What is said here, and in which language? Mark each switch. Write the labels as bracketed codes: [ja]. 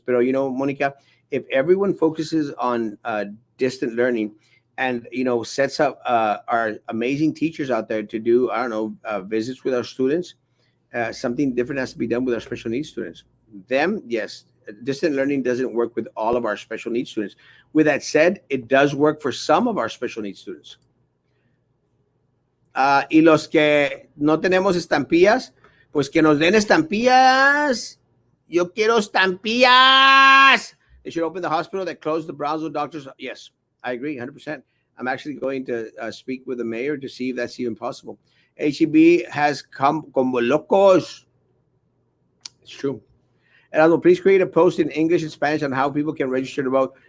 [en] But Monica, if everyone focuses on distant learning and sets up our amazing teachers out there to do visits with our students, something different has to be done with our special needs students. Them, yes, distant learning doesn't work with all of our special needs students. With that said, it does work for some of our special needs students. [es] Y los que no tenemos estampillas, pues que nos den estampillas. Yo quiero estampillas. [en] They should open the hospital that closed the Brownsville doctors. Yes, I agree 100%. I'm actually going to speak with the mayor to see if that's even possible. HEB has come [es] como locos. [en] It's true. Erasmo, please create a post in English and Spanish on how people can register to vote.